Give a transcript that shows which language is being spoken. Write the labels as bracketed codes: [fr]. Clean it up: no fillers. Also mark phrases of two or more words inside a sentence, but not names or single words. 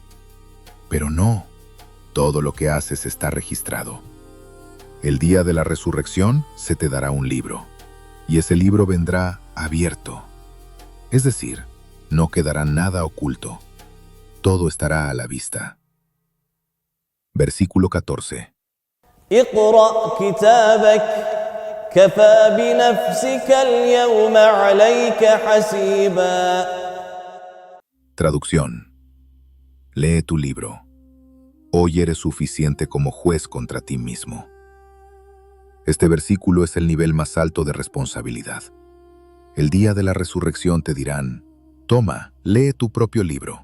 [es] Pero no, todo lo que haces está registrado. El día de la resurrección se te dará un libro, y ese libro vendrá abierto. Es decir, no quedará nada oculto. Todo estará a la vista. Versículo 14. [ar] اقرأ كتابك كفى بنفسك اليوم عليك حسيبا. [es] Traducción. Lee tu libro. Hoy eres suficiente como juez contra ti mismo. Este versículo es el nivel más alto de responsabilidad. El día de la resurrección te dirán, toma, lee tu propio libro.